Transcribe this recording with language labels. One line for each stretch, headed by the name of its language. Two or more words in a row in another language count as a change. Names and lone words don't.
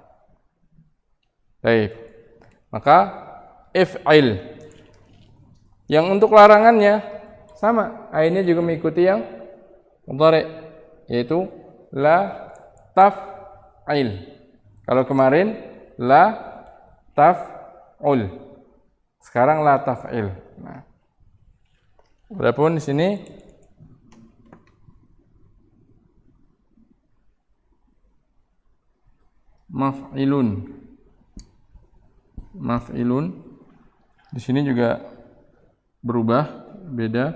Indonesian: Baik. Maka if'il. Yang untuk larangannya sama, ainnya juga mengikuti yang mudhari', yaitu
Arabic: لا تفعل.
Indonesian: Kalau kemarin
Arabic: لا تفعل.
Indonesian: Sekarang
Arabic: لا تفعل.
Indonesian: Nah. Adapun di sini maf'ilun. Maf'ilun di sini juga berubah, beda.